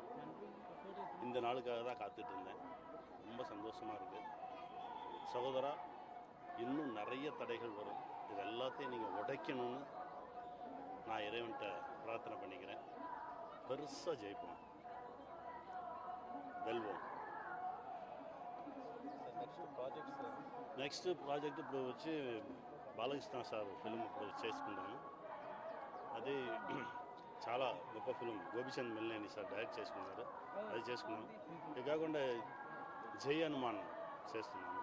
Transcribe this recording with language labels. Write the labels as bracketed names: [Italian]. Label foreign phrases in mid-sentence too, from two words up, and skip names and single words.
[Tamil] இந்த நாளுக்காக தான் காத்துட்டு இருந்தேன். ரொம்ப சந்தோஷமாக இருக்குது. சகோதரா, இன்னும் நிறைய தடைகள் வரும். இது எல்லாத்தையும் நீங்கள் உடைக்கணும்னு நான் இறைவன்கிட்ட பிரார்த்தனை பண்ணிக்கிறேன். பெருசாக ஜெயிப்போம், வெல்வோம். [English] next project [Telugu] ఇప్పుడు వచ్చి బాలకృష్ణ సార్ ఫిల్మ్ ఇప్పుడు చేసుకుంటాను. అది చాలా గొప్ప ఫిల్మ్. గోపిచంద్ మెల్లేని సార్ డైరెక్ట్ చేసుకున్నారు. అది చేసుకున్నాం. ఇది కాకుండా జై హనుమాన్ చేస్తున్నాను.